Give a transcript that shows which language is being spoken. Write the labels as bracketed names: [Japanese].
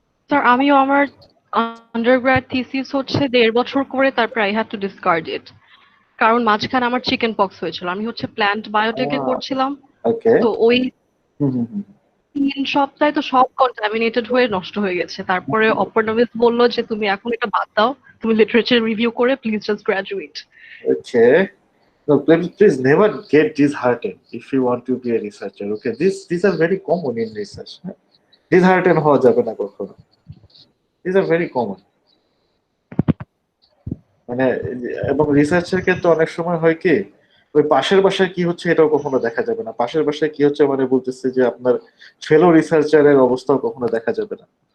[Bangla] Sir আমিও আমার undergrad thesis হচ্ছে 1.5 বছর করে, তারপর আই হ্যাড টু ডিসকার্ড ইট, কারণ মাঝখানে আমার চিকেন পক্স হয়েছিল। আমি হচ্ছে প্ল্যান্ট বায়োটেকে করছিলাম, ওকে। তো ওই 3 সপ্তাহে তো সব কন্টামিনেটেড হয়ে নষ্ট হয়ে গেছে। তারপরে অপরনমিস বললো যে তুমি এখন এটা বাদ দাও, তুমি লিটারেচার রিভিউ করে please just graduate. [English] Okay, no, please never get disheartened if you want to be a researcher. Okay, these are very common in research. Disheartened হওয়া যাবে না কখনো। These are very common. [Bangla] মানে এবং রিসার্চের ক্ষেত্রে অনেক সময় হয় কি, ওই পাশের বাসায় কি হচ্ছে এটাও কখনো দেখা যাবে না। পাশের বাসায় কি হচ্ছে মানে বলতেছে যে আপনার ফেলো রিসার্চারের অবস্থাও কখনো দেখা যাবে না।